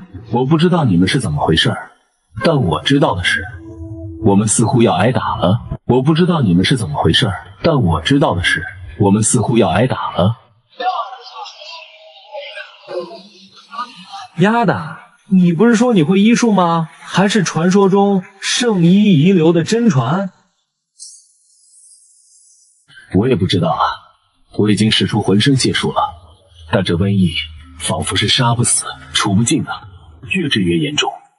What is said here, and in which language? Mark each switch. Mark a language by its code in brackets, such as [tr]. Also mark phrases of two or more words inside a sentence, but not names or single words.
[zh] 我不知道你們是怎麼回事，但我知道的是，我們似乎要挨打了。我不知道你們是怎麼回事，但我知道的是，我們似乎要挨打了。丫的，你不是說你會醫術嗎？還是傳說中聖醫遺留的真傳？我也不知道啊，我已經使出渾身解數了，但這瘟疫仿佛是殺不死、除不盡的，越治越嚴重。